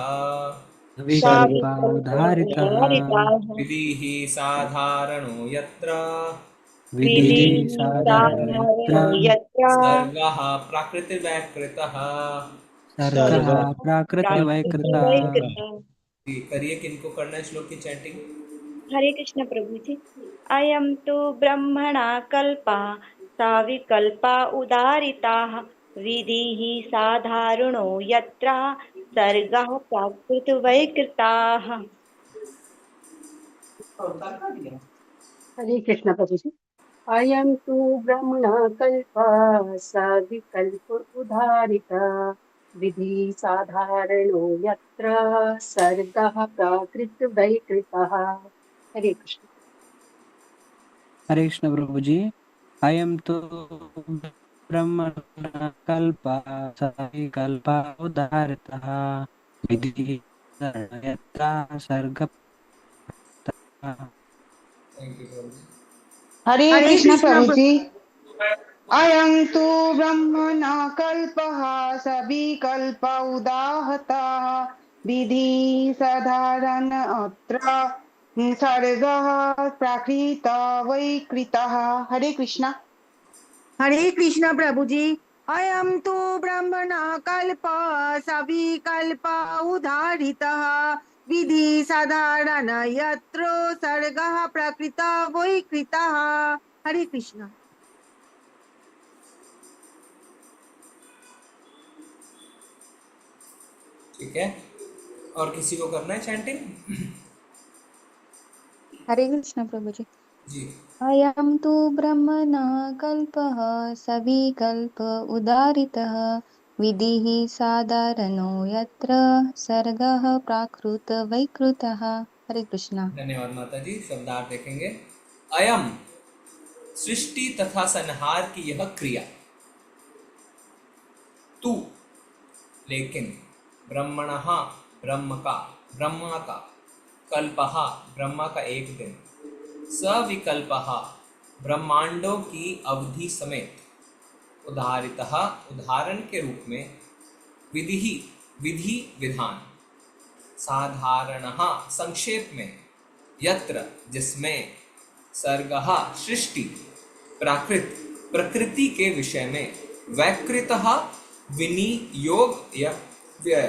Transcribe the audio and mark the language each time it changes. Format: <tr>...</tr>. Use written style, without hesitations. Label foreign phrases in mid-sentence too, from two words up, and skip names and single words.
<sa>सविकल्पा उदारितः विधिः साधारणो यत्र विधिः साधारणो यत्र सर्गः प्रकृतिवैकृतः सर्गः प्राकृतवैकृतः</sa> <hi>करिए किनको करना है श्लोक की चैंटिंग। हरे कृष्ण प्रभु जी।</hi> <sa>अयं तु ब्रह्मणा कल्पः साविकल्पा उदारिताः विधिः साधारणो यत्र सर्गः प्राकृतवैकृताः।</sa> <hi>हरे कृष्ण प्रभु जी।</hi> <sa>अयं तु ब्रह्मणा कल्पः सविकल्प उदारिता विधि साधारणो यत्र सर्गः प्राकृतवैकृतः।</sa> <hi>हरे कृष्ण। हरे कृष्ण प्रभु जी।</hi> <sa>अयं तु ब्रह्मणः कल्पः सविकल्पा उदारितः विधिः साधारणो यत्र सर्गः</sa> <en>thank you प्रभु।</en> <hi>हरे कृष्ण प्रभु जी।</hi> <sa>अयं तु ब्रह्मणा कल्पः सविकल्प उदाहतः विधि साधारण अत्र सर्गः प्राकृत वैकृतः।</sa> <hi>हरे कृष्ण। हरे कृष्ण प्रभु जी।</hi> <sa>अयं तु ब्रह्मणा कल्प सविकल्प उदाहृतः विधि साधारण यत्र सर्गः प्रकृत वैकृतः।</sa> <hi>हरे कृष्ण। ठीक है, और किसी को करना है चैंटिंग? हरे कृष्ण प्रभु जी। जी।</hi> <sa>अयं तु ब्रह्मणा कल्पः सविकल्प उदारितः विधिः साधारणो यत्र सर्गः प्राकृत वैकृतः।</sa> <hi>हरे कृष्ण। धन्यवाद माता जी। शब्दार्थ देखेंगे। अयम सृष्टि तथा संहार की यह क्रिया, तू लेकिन, ब्रह्मणः ब्रह्मा का, कल्पः ब्रह्मा का एक दिन, सविकल्पः ब्रह्मांडों की अवधि समेत, उदाहरितः उदाहरण के रूप में, विधि विधान, साधारणः संक्षेप में, यत्र जिसमें, सर्गः सृष्टि, प्राकृत प्रकृति के विषय में, वैकृतः विनियोग या व्यय।</hi>